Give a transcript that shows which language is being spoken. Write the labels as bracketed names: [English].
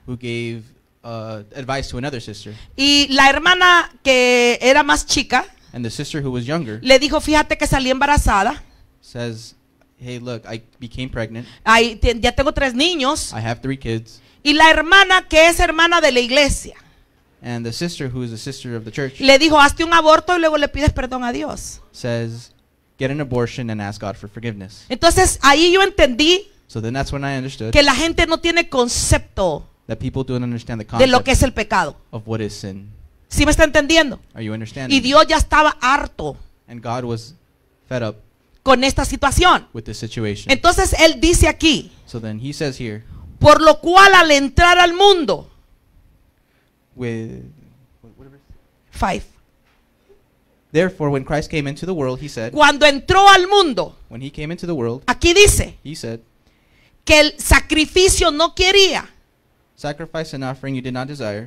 [English] who gave advice to another sister. [Spanish] Y la hermana que era más chica [English] And the sister who was younger [Spanish] le dijo, fíjate que salí embarazada. [English] says, hey, look, I became pregnant. [Spanish] Ya tengo 3 niños. [English] I have 3 kids. [Spanish] Y la hermana, que es hermana de la iglesia, [English] And the sister who is a sister of the church [Spanish] le dijo, hazte un aborto y luego le pides perdón a Dios. [English] says, get an abortion and ask God for forgiveness. [Spanish] Entonces ahí yo entendí [English] So then that's when I understood [Spanish] que la gente no tiene concepto [English] that people don't understand the [Spanish] de lo [English] concept [Spanish] que es el pecado. [English] of what is sin. [Spanish] ¿Sí me está entendiendo? [English] Are you [Spanish] Y [English] understanding? [Spanish] Dios ya estaba harto [English] And God was fed up [Spanish] con esta situación. [English] with this situation. [Spanish] Entonces él dice aquí, [English] So then he says here, [Spanish] por lo cual al entrar al mundo, [English] with 5, therefore when Christ came into the world, he said, [Spanish] cuando entró al mundo, [English] when he came into the world, [Spanish] aquí dice [English] he said, [Spanish] que el sacrificio no quería [English] sacrifice and offering you did not desire,